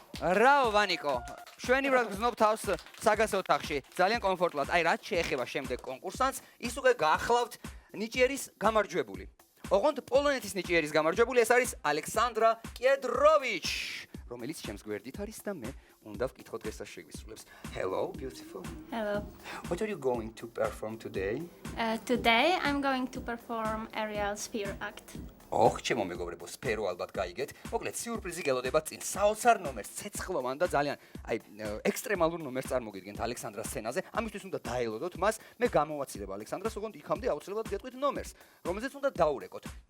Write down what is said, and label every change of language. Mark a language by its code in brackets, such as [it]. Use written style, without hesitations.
[ka] რაო ვანიკო, შვენივრად გრძნობ თავს საგას ოთახში. ძალიან კომფორტულად. აი რაც შეეხება შემდეგ კონკურსანტს, ის უკვე გაახლავთ ნიჭიერის გამარჯვებული. ოღონდ პოლონეთის ნიჭიერის გამარჯვებული ეს არის ალექსანდრა კედროვიჩ, რომელიც ჩემს გვერდით არის და მე უნდა ვკითხო დღეს შეგვისრულებს. [en] Hello, beautiful. Hello. What are you going to perform today? Today I'm going to perform aerial sphere act. [ka] ოხ, ჩემო მეგობრებო, სფერო ალბათ გაიგეთ. მოკლედ, სიურპრიზი გელოდება წინ. საოცარ ნომერს, ცეცხლოვან და ძალიან ექსტრემალურ ნომერს წარმოგიდგენთ ალექსანდრას სცენაზე. ამისთვის უნდა დაელოდოთ მას. მე გამოვაცილებ ალექსანდრას, ოღონდ იქამდე აუცილებლად გეტყვით ნომერს, რომელზეც უნდა დაურეკოთ.